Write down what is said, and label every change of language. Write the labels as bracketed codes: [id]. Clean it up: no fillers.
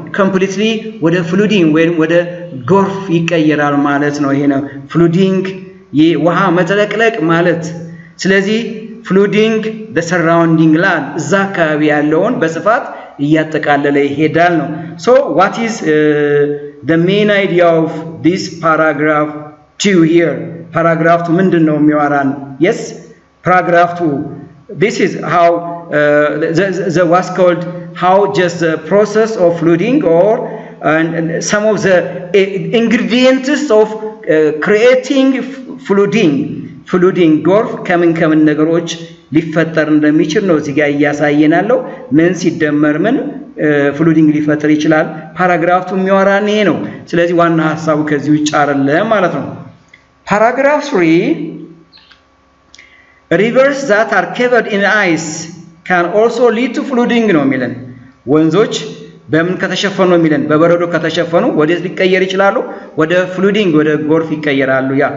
[am] ኮምፕሊትሊ ወደ ፍሉዲንግ ወይም ወደ ጎርፍ ይቀየራል ማለት ነው። ይሄ ነው ፍሉዲንግ፣ የውሃ መጥለቅለቅ ማለት። ስለዚህ ፍሉዲንግ [en] the surrounding land [am] እዛ አካባቢ ያለውን በስፋት እያጠቃለለ ይሄዳል ነው። [en] so what is the main idea of this paragraph 2 here? [am] paragraph 2 ምንድነው የሚያወራን? [en] yes, paragraph 2, this is how the what's called how just the process of flooding or and some of the ingredients of creating flooding [am] ጎርፍ ከምን ነገሮች ሊፈጠር እንደሚችል ነው እዚህ ጋር እያሳየናለው። ምን ሲደመር ምን ፍሉዲንግ ሊፈጠር ይችላል? ፓራግራፍ 2 የሚያወራን ይሄ ነው። ስለዚህ ዋና ሐሳቡ ከዚህ ውጭ አይደለም ማለት ነው። ፓራግራፍ 3 [en] rivers that are covered in ice can also lead to flooding [am] ነው የሚለን። ወንዞች በምን ከተሸፈኑ ነው የሚለን? በበረዶ ከተሸፈኑ ወዴት ሊቀየር ይችላሉ? ወደ ፍሉዲንግ ወደ ጎርፍ ይቀየራሉ።